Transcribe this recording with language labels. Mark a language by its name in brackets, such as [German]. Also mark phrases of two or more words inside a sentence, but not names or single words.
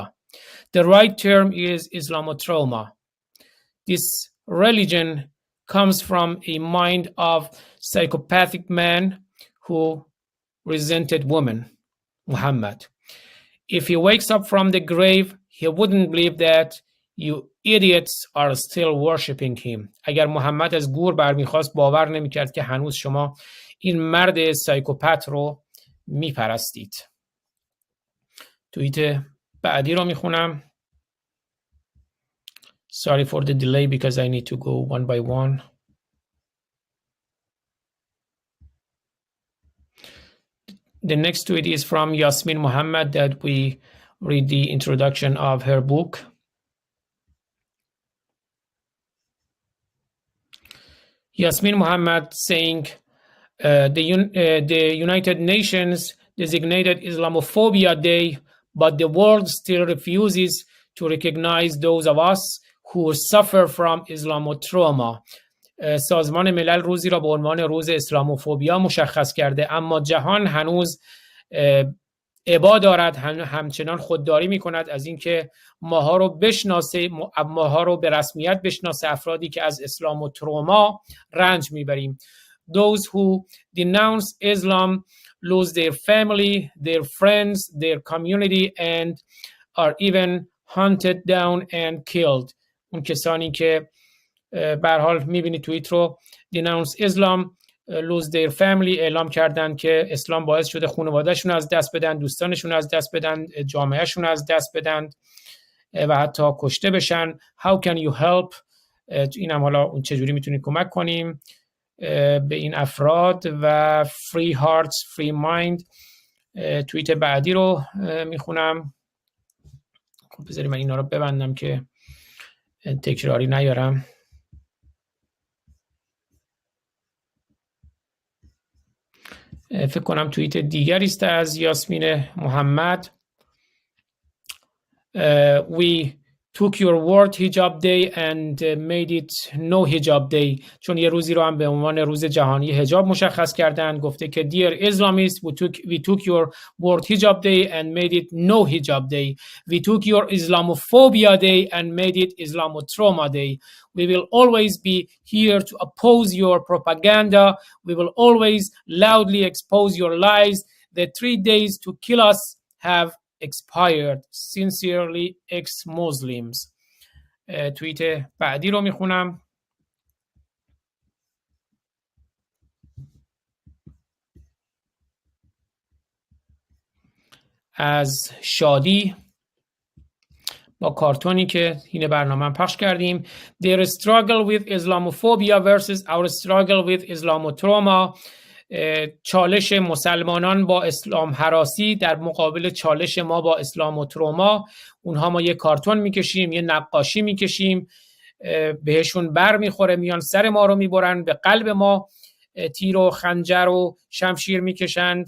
[English] The right term is Islamotrauma. This religion comes from a mind of psychopathic man who resented women, Muhammad. If he wakes up from the grave, he wouldn't believe that you idiots are still worshipping him. [Persian] اگر محمد از گور برمیخواست باور نمیکرد که هنوز شما این مرد سایکوپت رو میپرستید. توییت بعدی رو میخونم. [English] Sorry for the delay because I need to go one by one. The next tweet is from Yasmin Muhammad that we read the introduction of her book. Yasmin Muhammad saying the United Nations designated Islamophobia Day, but the world still refuses to recognize those of us who suffer from Islamotrauma. [Persian] سازمان ملل روزی را به عنوان روز اسلاموفوبیا مشخص کرده، اما جهان هنوز ابا دارد، همچنان خودداری می کند از اینکه ماها رو به رسمیت بشناسه، افرادی که از اسلاموتروما رنج میبریم. [English] Those who denounce Islam lose their family, their friends, their community and are even hunted down and killed. [Persian] اون کسانی که به هر حال میبینید توییت رو [English] denounce Islam lose their family [Persian] اعلام کردن که اسلام باعث شده خانواده‌شون از دست بدن، دوستانشون از دست بدن، جامعهشون از دست بدن و حتی کشته بشن. [English] How can you help؟ [Persian] اینم حالا چجوری میتونید کمک کنیم به این افراد و [English] free hearts free mind. [Persian] توییت بعدی رو میخونم. خب بذارید من اینا رو ببندم که تکراری نیارم. فکر کنم توییت دیگری است از یاسمین محمد. [English] We took your word hijab day and made it no hijab day. [Persian] چون یه روزی رو هم به عنوان روز جهانی حجاب مشخص کردن. گفته که [English] dear Islamists, we took your word hijab day and made it no hijab day. We took your Islamophobia day and made it Islamotrauma day. We will always be here to oppose your propaganda. We will always loudly expose your lies. The 3 days to kill us have expired. Sincerely, ex-Muslims. [Persian] توییت بعدی رو میخونم. از شادی با کارتونی که این برنامه پخش کردیم. [English] Their struggle with Islamophobia versus our struggle with Islamotrauma. [Persian] چالش مسلمانان با اسلام هراسی در مقابل چالش ما با اسلاموتروما. اونها ما یه کارتون میکشیم، یه نقاشی میکشیم، بهشون بر میخوره، میان سر ما رو میبرن، به قلب ما تیر و خنجر و شمشیر میکشند.